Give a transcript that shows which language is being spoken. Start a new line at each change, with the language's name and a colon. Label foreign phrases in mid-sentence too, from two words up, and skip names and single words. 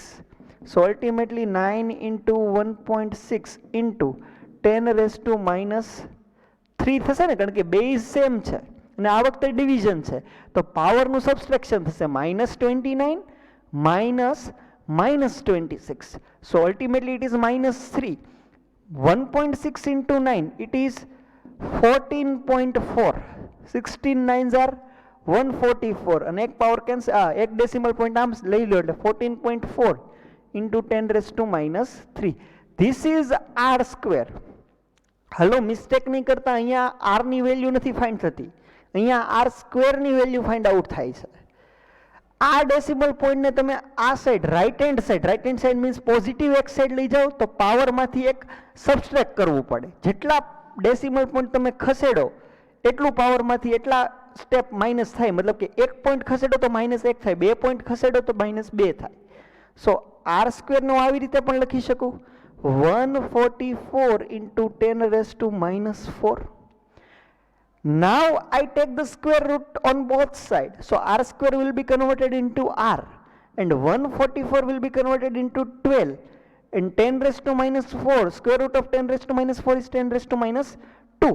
English: So ultimately 9 into 1.6 into 10 raised to minus 3
Gujarati: થશે ને, કારણ કે
English: base same
Gujarati: છે અને આ વખતે ડિવિઝન છે તો પાવરનું સબસ્ટ્રેક્શન થશે
English: minus 29 minus minus 26. So ultimately it is minus 3. 1.6 into 9 it is 14.4. 16 9s are 144
Gujarati: અને એક
English: power cancel,
Gujarati: એક
English: decimal point
Gujarati: આમ લઈ લો એટલે
English: 14.4 into 10 raised to minus 3. This is R square.
Gujarati: હલો, મિસ્ટેક નહીં કરતા, અહીંયા R ની વેલ્યુ નથી ફાઇન્ડ થતી, અહીંયા R સ્ક્વેર ની વેલ્યુ
English: find out
Gujarati: થાય છે. આ ડેસિમલ પોઈન્ટને તમે આ
English: side right hand side means positive
Gujarati: એક સાઈડ લઈ જાઓ તો પાવરમાંથી એક સબસ્ટ્રેક્ટ કરવું પડે. જેટલા
English: decimal point
Gujarati: તમે ખસેડો એટલું પાવરમાંથી એટલા સ્ટેપ માઇનસ થાય, મતલબ કે એક પોઈન્ટ ખસેડો તો માઇનસ 1 થાય, 2 પોઈન્ટ ખસેડો તો માઇનસ 2 થાય. સો આર સ્ક્વેરનો આવી રીતે પણ લખી શકું
English: 144 into 10 raised to minus 4. Now I take the square root on both sides, so r square will be converted into r and 144 will be converted into 12 and 10 raised to minus 4, square root of 10 raised to minus 4 is 10 raised to minus 2.